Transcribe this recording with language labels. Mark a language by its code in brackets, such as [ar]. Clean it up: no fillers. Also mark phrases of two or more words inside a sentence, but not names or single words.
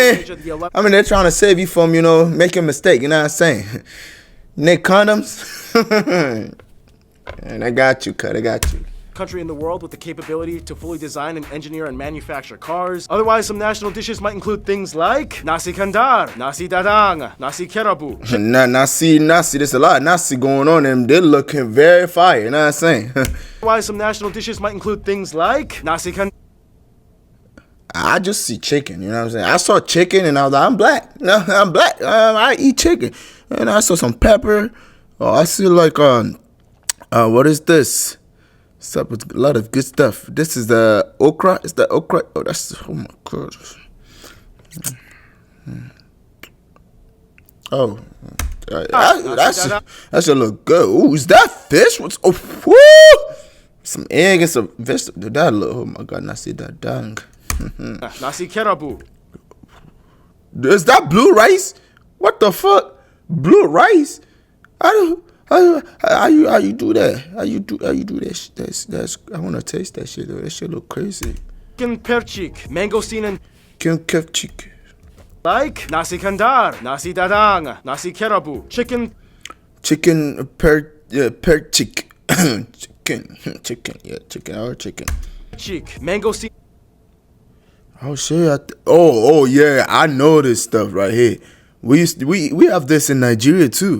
[en] Malaysia the 11th. mean, they're trying to save you from, making a mistake. You know what I'm saying? Nick condoms. And I got you, cut. I got you. country in the world with the capability to fully design and engineer and manufacture cars. Otherwise, some national dishes might include things like nasi kandar, nasi dadang, nasi kerabu. Nasi, there's a lot of nasi going on and they're looking very fire, you know what I'm saying? Otherwise, some national dishes might include things like nasi kandar. I just see chicken, you know what I'm saying? I saw chicken and I was like, I'm black. No, I'm black. I eat chicken. And I saw some pepper. Oh, I see like, what is this? Stuff with a lot of good stuff. This is the okra. Is the okra? Oh, oh my God. Oh, that should look good. Ooh, is that fish? What's, oh, woo! Some egg and some vegetable. That look, oh my God, nasi dadang. Nasi kerabu. Is that blue rice? What the fuck? Blue rice? How you do that? How you do that? That's I wanna taste that shit though. That shit look crazy. Chicken perchik, mangosteen and Chicken. like nasi kandar, nasi dadang, nasi kerabu, chicken perchik. Chicken. cheek, mangosteen. Oh shit! Oh yeah! I know this stuff right here. We have this in Nigeria too.